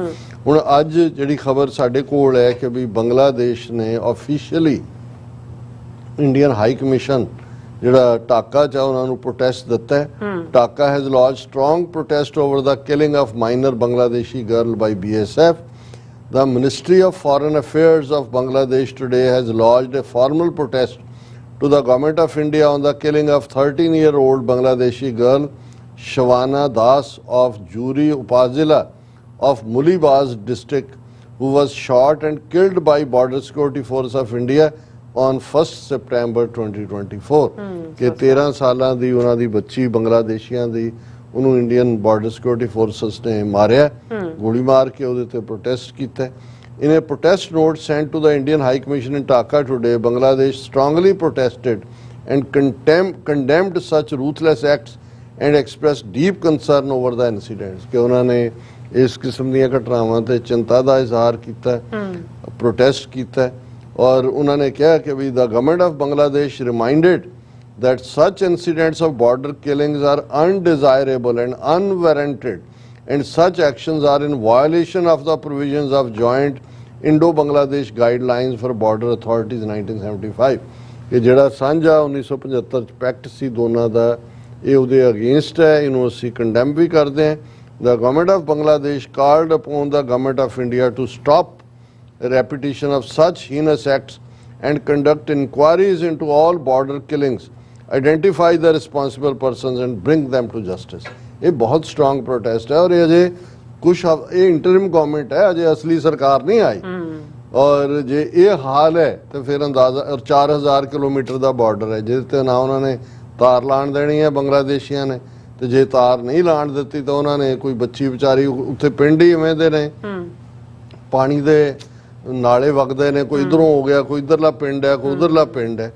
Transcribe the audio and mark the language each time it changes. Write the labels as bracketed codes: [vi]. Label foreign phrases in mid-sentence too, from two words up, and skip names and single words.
[pa] ਹੁਣ ਅੱਜ ਜਿਹੜੀ ਖਬਰ ਸਾਡੇ ਕੋਲ ਹੈ ਕਿ ਵੀ ਬੰਗਲਾਦੇਸ਼ ਨੇ ਆਫੀਸ਼ੀਅਲੀ ਇੰਡੀਅਨ ਹਾਈ ਕਮਿਸ਼ਨ ਜਿਹੜਾ ਢਾਕਾ 'ਚ ਉਹਨਾਂ ਨੂੰ ਪ੍ਰੋਟੈਸਟ ਦਿੱਤਾ ਹੈ। [en] Dhaka has launched strong protest over the killing of minor Bangladeshi girl by BSF। The Ministry of Foreign Affairs of Bangladesh today has lodged a formal protest to the Government of India on the killing of 13-year-old Bangladeshi girl Shavana Das of Juri Upazila of Mulibaz district, who was shot and killed by Border Security Force of India on 1st September 2024 [pa] ਕਿ 13 ਸਾਲਾਂ ਦੀ ਉਹਨਾਂ ਦੀ ਬੱਚੀ ਬੰਗਲਾਦੇਸ਼ੀਆਂ ਦੀ ਉਹਨੂੰ ਇੰਡੀਅਨ ਬਾਰਡਰ ਸਿਕਿਉਰਿਟੀ ਫੋਰਸਸ ਨੇ ਮਾਰਿਆ, ਗੋਲੀ ਮਾਰ ਕੇ ਉਹਦੇ ਤੇ ਪ੍ਰੋਟੈਸਟ ਕੀਤਾ। [en] In a protest note sent to the Indian High Commission in Dhaka today, Bangladesh strongly protested and condemned such ruthless acts and expressed deep concern over the incidents [pa] ਕਿ ਉਹਨਾਂ ਨੇ ਇਸ ਕਿਸਮ ਦੀਆਂ ਘਟਨਾਵਾਂ ਤੇ ਚਿੰਤਾ ਦਾ ਇਜ਼ਹਾਰ ਕੀਤਾ, ਪ੍ਰੋਟੈਸਟ ਕੀਤਾ ਔਰ ਉਹਨਾਂ ਨੇ ਕਿਹਾ ਕਿ ਵੀ [en] the government of Bangladesh reminded that such incidents of border killings are undesirable and unwarranted, and such actions are in violation of the provisions of joint Indo-Bangladesh guidelines for border authorities 1975 [pa] ਕਿ ਜਿਹੜਾ ਸਾਂਝਾ 1975 ਚ ਪੈਕਟ ਸੀ ਦੋਨਾਂ ਦਾ, ਇਹ ਉਹਦੇ ਅਗੇਂਸਟ ਹੈ, ਇਹਨੂੰ ਅਸੀਂ ਕੰਡੈਮ ਵੀ ਕਰਦੇ ਹਾਂ। [en] The government of Bangladesh called upon the government of India to stop a repetition of such heinous acts and conduct inquiries into all border killings, identify the responsible persons and bring them to justice। [pa] ਇਹ ਬਹੁਤ [en] strong protest [pa] ਹੈ ਔਰ ਇਹ ਅਜੇ ਕੁਛ ਇਹ [en] interim government [pa] ਹੈ, ਅਜੇ ਅਸਲੀ ਸਰਕਾਰ ਨਹੀਂ ਆਈ। ਔਰ ਜੇ ਇਹ ਹਾਲ ਹੈ ਤਾਂ ਫਿਰ ਅੰਦਾਜ਼ਾ 4000 ਕਿਲੋਮੀਟਰ ਦਾ ਬਾਰਡਰ ਹੈ ਜਿਹਦੇ ਤੇ ਨਾ ਉਹਨਾਂ ਨੇ ਤਾਰ ਲਾਣ ਦੇਣੀ ਹੈ ਬੰਗਲਾਦੇਸ਼ੀਆਂ ਨੇ, ਤੇ ਜੇ ਤਾਰ ਨਹੀਂ ਲਾਣ ਦਿੱਤੀ ਤਾਂ ਉਹਨਾਂ ਨੇ ਕੋਈ ਬੱਚੀ ਵਿਚਾਰੀ ਉੱਥੇ ਪਿੰਡ ਹੀ ਇਵੇਂ ਦੇ ਨੇ, ਪਾਣੀ ਦੇ ਨਾਲੇ ਵਗਦੇ ਨੇ, ਕੋਈ ਇਧਰੋਂ ਹੋ ਗਿਆ, ਕੋਈ ਇਧਰਲਾ ਪਿੰਡ ਹੈ, ਕੋਈ ਉਧਰਲਾ ਪਿੰਡ ਹੈ।